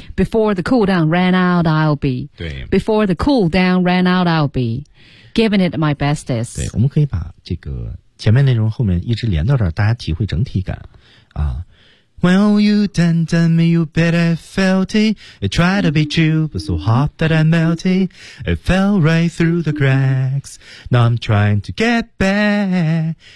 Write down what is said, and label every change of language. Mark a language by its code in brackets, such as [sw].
[en] Before the cool down ran out I'll be， [zh] 对， [en] Before the cool down ran out I'll beGiving it my best is。 [zh] 对，我们可以把这个前面内容后面一直连到这儿，大家体会整体感啊。 [en] Well, you done done me, you bet I felt it. I tried to beat you, but so hot that I melted. I fell right through the cracks. Now I'm trying to get back.